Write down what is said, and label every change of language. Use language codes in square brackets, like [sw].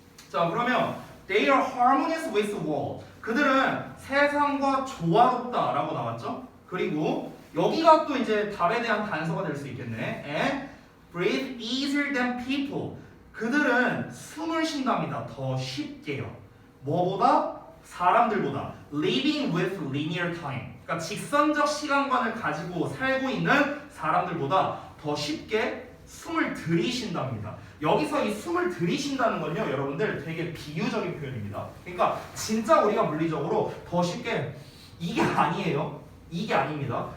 [en] 자, 그러면 They are harmonious with the world. [ko] 그들은 세상과 조화롭다라고 나왔죠. 그리고 여기가 또 이제 답에 대한 단서가 될 수 있겠네. [en] And breathe easier than people. [ko] 그들은 숨을 쉰답니다. 더 쉽게요. 뭐보다? 사람들보다. [en] Living with linear time. [ko] 그러니까 직선적 시간관을 가지고 살고 있는 사람들보다 더 쉽게 숨을 들이쉰답니다. 여기서 이 숨을 들이쉰다는 건요, 여러분들 되게 비유적인 표현입니다. 그러니까 진짜 우리가 물리적으로 더 쉽게 이게 아니에요. 이게 아닙니다.